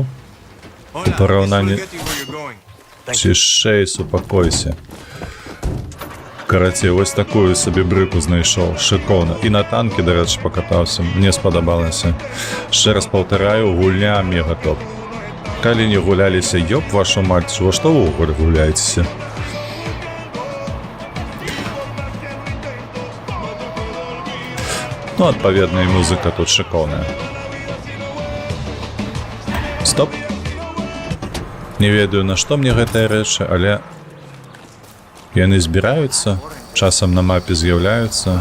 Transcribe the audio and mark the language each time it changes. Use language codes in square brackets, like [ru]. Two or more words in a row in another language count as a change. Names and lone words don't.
[be] У параўнанні... Цішэй, супакойся. Карацей, вось такую сабе брыку знайшоў. Шыкоўна. І на танкі, дарэчы, пакатаўся. Мне спадабалася. [uk] Ще раз [be] паўтараю, гульня мега топ. Калі не гуляліся, [ru] ёб вашу мать, [be] во што вы ўвогуле гуляецеся? Ну, адпаведна, і музыка тут шыкоўная. Стоп. Не ведаю, на што мне гэтыя рэчы, але яны збіраюцца, часам на мапе з'яўляюцца.